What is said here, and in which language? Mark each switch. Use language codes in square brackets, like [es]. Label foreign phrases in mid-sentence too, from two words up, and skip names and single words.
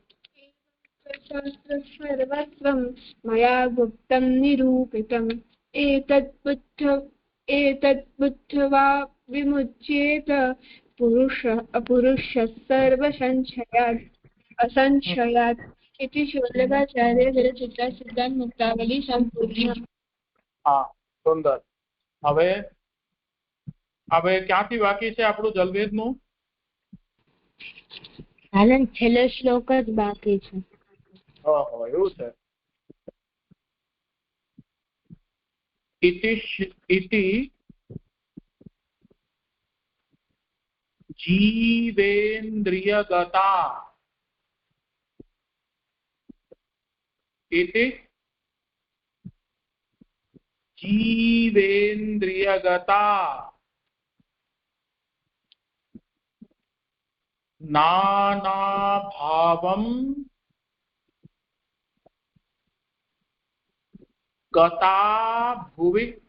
[sa] सर्वस्वं मया गुप्तं निरूपितम् एतद्बुद्ध्वा विमुच्येत पुरुषः सर्वसंशयात् असंशयात् इति शोल्लकाचार्य विरचिता सिद्धांत मुक्तावली संपूर्णी। [hi] हाँ सुंदर। [gu] હવે ક્યાંથી બાકી છે આપણું જલવેદનું? હાલન છેલ્લો શ્લોક જ બાકી છે. ઓહો એવું છે. [sa] इति जीवेन्द्रियगता इति जीवेन्द्रियगता नानाभावं गता भुवि